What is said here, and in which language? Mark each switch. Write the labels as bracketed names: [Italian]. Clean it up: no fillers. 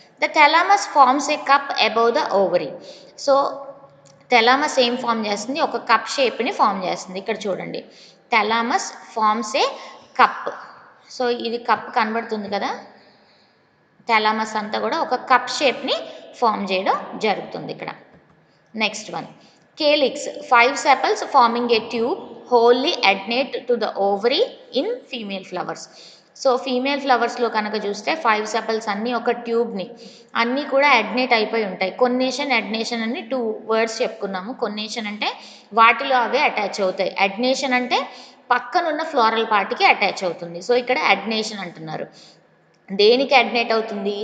[English] The thalamus forms a cup above the ovary. [Telugu] So thalamus ఏం form చేస్తుంది? ఒక cup షేప్ని form చేస్తుంది. ఇక్కడ చూడండి, [English] Thalamus forms a cup. [Telugu] So ఇది కప్ కనబడుతుంది కదా, థెలామస్ అంతా కూడా ఒక కప్ షేప్ని ఫామ్ చేయడం జరుగుతుంది ఇక్కడ. [English] Next one calyx, 5 sepals forming a tube wholly adnate to the ovary in female flowers. [Telugu] So female ఫ్లవర్స్లో కనుక చూస్తే 5 సెపల్స్ అన్నీ ఒక ట్యూబ్ని, అన్నీ కూడా అడ్నేట్ అయిపోయి ఉంటాయి. కొన్నేషన్ అడ్నేషన్ అని 2 వర్డ్స్ చెప్పుకున్నాము. కొన్నేషన్ అంటే వాటిలో అవే అటాచ్ అవుతాయి, అడ్నేషన్ అంటే పక్కనున్న ఫ్లోరల్ పార్ట్కి అటాచ్ అవుతుంది. సో ఇక్కడ అడ్నేషన్ అంటున్నారు. దేనికి అడ్నేట్ అవుతుంది?